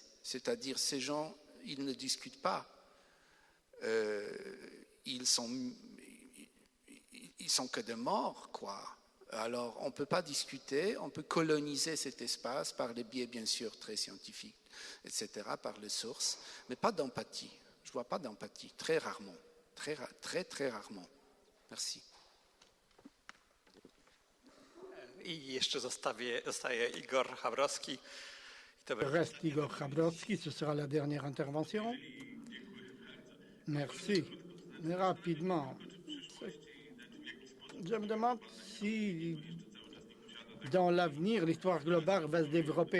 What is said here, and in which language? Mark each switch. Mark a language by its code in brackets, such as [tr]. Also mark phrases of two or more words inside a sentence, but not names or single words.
[fr] C'est-à-dire ces gens, ils ne discutent pas. Ils sont que des morts, quoi. Alors on ne peut pas discuter, on peut coloniser cet espace par les biais bien sûr très scientifiques, etc., par les sources, mais pas d'empathie. Je ne vois pas d'empathie, très rarement, très rarement. Merci. [pl] I jeszcze zostaje Igor Chabrowski. [fr] Reste Igor Chabrowski, ce sera la dernière intervention. Merci. Mais rapidement, je me demande si dans l'avenir, l'histoire globale va se développer.